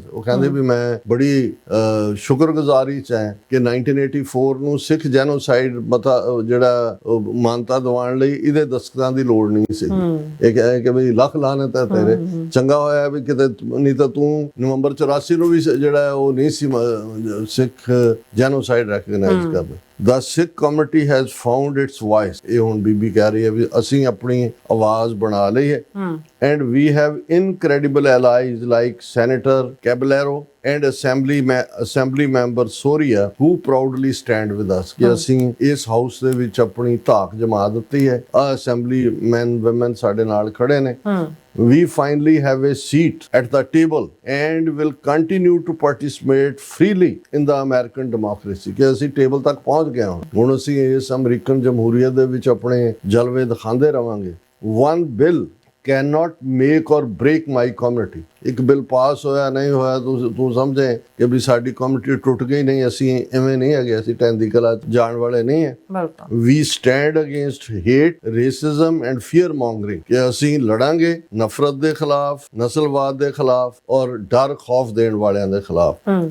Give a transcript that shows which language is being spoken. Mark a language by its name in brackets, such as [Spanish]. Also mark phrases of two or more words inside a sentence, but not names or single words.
[Punjabi] ਉਹ ਕਹਿੰਦੇ ਵੀ ਮੈਂ ਬੜੀ ਸ਼ੁਕਰਗੁਜ਼ਾਰੀ ਚ ਹਾਂ ਕਿ 1984 ਨੂੰ ਸਿੱਖ ਜੈਨੋਸਾਈਡ ਜਿਹੜਾ ਮਾਨਤਾ ਦਿਵਾਉਣ ਲਈ ਇਹਦੇ ਦਸਤਖਤਾਂ ਦੀ ਲੋੜ ਨਹੀਂ ਸੀ। ਇਹ ਕਹੇ ਕਿ ਬਈ ਲੱਖ ਲਾਹਨਤ ਹੈ ਤੇਰੇ, ਚੰਗਾ ਹੋਇਆ ਵੀ ਕਿਤੇ, ਨਹੀਂ ਤਾਂ ਤੂੰ ਨਵੰਬਰ 84 ਨੂੰ ਵੀ ਜਿਹੜਾ ਉਹ ਨਹੀਂ ਸੀ [English] Sikh genocide recognise [Punjabi] ਕਰਦਾ। [English] The Sikh community has found its voice। [Punjabi] ਇਹ ਹੁਣ ਬੀਬੀ ਕਹਿ ਰਹੀ ਹੈ ਵੀ ਅਸੀਂ ਆਪਣੀ ਆਵਾਜ਼ ਬਣਾ ਲਈ ਹੈ। [English] And we have incredible allies like Senator Caballero and Assembly member Soria who proudly stand with us। [Punjabi] ਕਿ ਅਸੀਂ ਇਸ ਹਾਊਸ ਦੇ ਵਿੱਚ ਆਪਣੀ ਧਾਕ ਜਮਾ ਦਿੱਤੀ ਹੈ। [English] assembly man woman [Punjabi] ਸਾਡੇ ਨਾਲ ਖੜੇ ਨੇ। [English] We finally have a seat at the table and will continue to participate freely in the American democracy। [Punjabi] ਕਿ ਅਸੀਂ ਟੇਬਲ ਤੱਕ ਪਹੁੰਚ ਗਏ ਹਾਂ, ਹੁਣ ਅਸੀਂ ਇਸ ਅਮਰੀਕਨ ਜਮਹੂਰੀਅਤ ਦੇ ਵਿੱਚ ਆਪਣੇ ਜਲਵੇ ਦਿਖਾਉਂਦੇ ਰਵਾਂਗੇ। [English] One bill cannot make or break my community। [Punjabi] ਇੱਕ ਬਿੱਲ ਪਾਸ ਹੋਇਆ ਨਹੀਂ ਹੋਇਆ ਤੂੰ ਸਮਝੇ ਕਿ ਵੀ ਸਾਡੀ ਕਮਿਊਨਿਟੀ ਟੁੱਟ ਗਈ, ਨਹੀਂ, ਅਸੀਂ ਐਵੇਂ ਨਹੀਂ ਹੈਗੇ, ਅਸੀਂ ਟੈਂਦੀ ਕਲਾ ਜਾਣ ਵਾਲੇ ਨਹੀਂ ਹੈ। [English] We stand against hate, racism and fear mongering, [Punjabi] ਕਿ ਅਸੀਂ ਲੜਾਂਗੇ ਨਫ਼ਰਤ ਦੇ ਖਿਲਾਫ, ਨਸਲਵਾਦ ਦੇ ਖਿਲਾਫ ਔਰ ਡਰ ਖੌਫ ਦੇਣ ਵਾਲਿਆਂ ਦੇ ਖਿਲਾਫ।